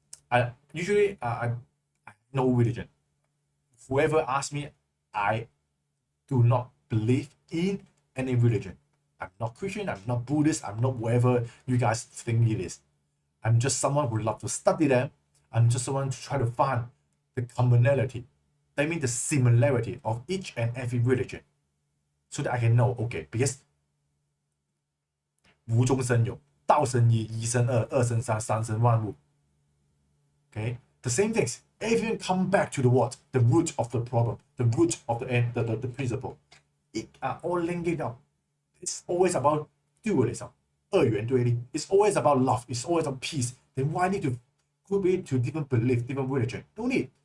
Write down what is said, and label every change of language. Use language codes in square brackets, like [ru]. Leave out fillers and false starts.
[en] I have no religion. Whoever asks me, I do not believe in any religion. I'm not Christian, I'm not Buddhist, I'm not whatever you guys think it is. I'm just someone who loves to study them. I'm just someone to try to find the commonality. That means the similarity of each and every religion. So that I can know, okay, because [zh] 无中生有，道生一，一生二，二生三，三生万物。 [en] Okay, the same things. Everything come back to the what? The root of the problem, the root of the end, the principle. It are all linking up. It's always about dualism, 二元对立. It's always about love. It's always about peace. Then why need to group it to different belief, different religion? No need.